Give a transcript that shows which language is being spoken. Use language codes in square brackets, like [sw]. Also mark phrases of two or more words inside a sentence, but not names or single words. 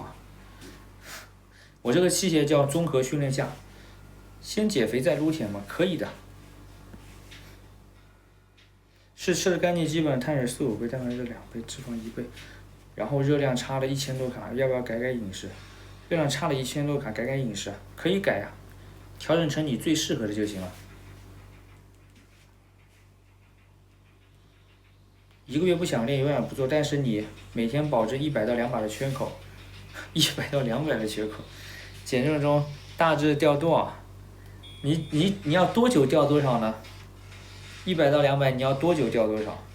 [zh] 我這個器械叫綜合訓練架，先減肥再擼鐵嗎？可以的。是吃的乾淨，基本碳水4、5倍，蛋白質2倍，脂肪1倍，然後熱量差了1000多卡，要不要改飲食？熱量差了1000多卡，改飲食可以改呀，調整成你最適合的就行了。1個月不想練，有氧不做，但是你每天保證100到200的缺口，100到200的缺口，減重中大致掉多少？你要多久掉多少呢？100到200，你要多久掉多少？